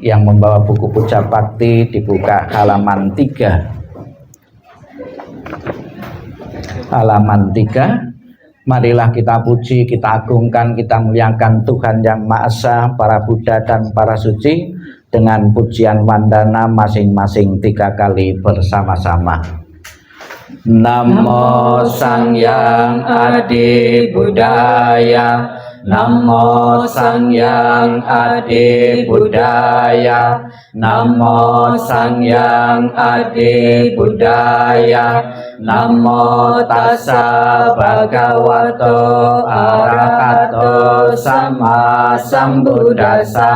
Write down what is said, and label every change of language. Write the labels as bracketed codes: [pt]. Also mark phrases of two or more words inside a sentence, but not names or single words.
[id] Yang membawa buku puja bakti dibuka halaman 3. Halaman 3. Marilah kita puji, kita agungkan, kita muliakan Tuhan Yang Maha Esa, para Buddha dan para suci dengan pujian wandana masing-masing 3 kali bersama-sama. [pi] Namo Sangyang Adi Buddhaya, Namo Sangyang Adi Buddhaya, Namo Sangyang Adi Buddhaya, Namo Tassa Bhagavato Arahato Sama Sambuddhassa,